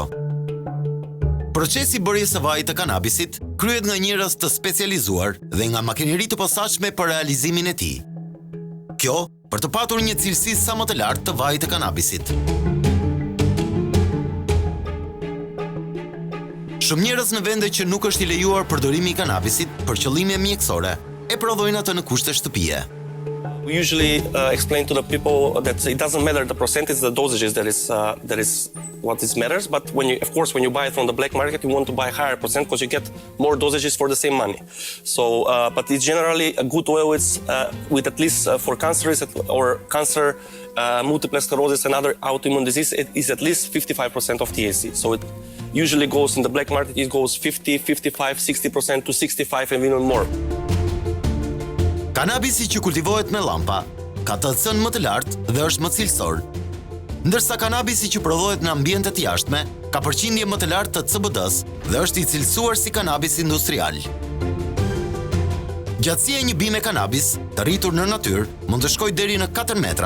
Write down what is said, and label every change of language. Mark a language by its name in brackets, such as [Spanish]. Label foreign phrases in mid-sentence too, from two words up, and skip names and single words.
[Albanian] Procesi bërjes së vajit të kanabisit kryhet nga njerëz të specializuar dhe nga makineri të posaçme për realizimin e tij. Kjo për të patur një cilësi sa më të lartë të vajit të kanabisit. Shumë njerëz në vende që nuk është i lejuar përdorimi i kanabisit për qëllime mjekësore e prodhojnë atë në kushte shtëpie. [English] We usually explain to the people that it doesn't matter the percentage, the dosages that is what is matters. But when you buy it from the black market, you want to buy higher percent because you get more dosages for the same money. So, but it's generally a good oil. It's with at least for cancers or cancer, multiple sclerosis and other autoimmune disease, it is at least 55% of THC. So it usually goes in the black market. It goes 50, 55, 60% to 65 and even more. [Albanian] Kanabisi që kultivohet me llampa ka THC-n më të lartë dhe është më cilësor, ndërsa kanabisi që prodhohet në ambiente të jashtme ka përqindje më të lartë të CBD-s dhe është i cilësuar si kanabis industrial. Gjatësia e një bime kanabis të rritur në natyrë mund të shkojë deri në 4 metra.